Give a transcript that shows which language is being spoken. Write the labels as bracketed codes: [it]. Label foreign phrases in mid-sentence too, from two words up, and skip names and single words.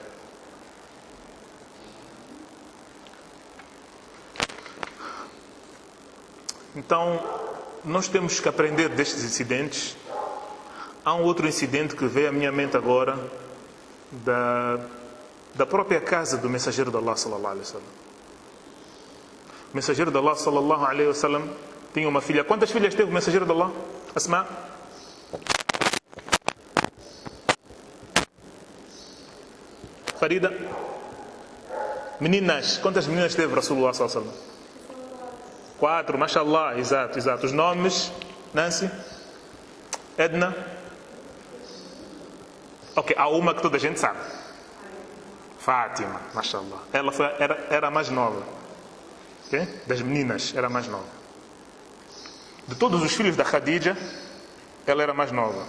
[pt] Então, nós temos que aprender destes incidentes. Há um outro incidente que veio à minha mente agora, da própria casa do mensageiro de Allah [ar] صلى الله عليه وسلم. [pt] O mensageiro de Allah [ar] صلى الله عليه وسلم [pt] tinha uma filha. Quantas filhas teve o mensageiro de Allah? Asma? Farida? Meninas. Quantas meninas teve [ar] رسول الله صلى الله عليه وسلم? [pt] 4, mashallah, exato. Os nomes: Nancy, Edna, Ok, há uma que toda a gente sabe. Fátima, mashallah. Ela era a mais nova. Okay? Das meninas, era a mais nova. De todos os filhos da Khadija, ela era a mais nova.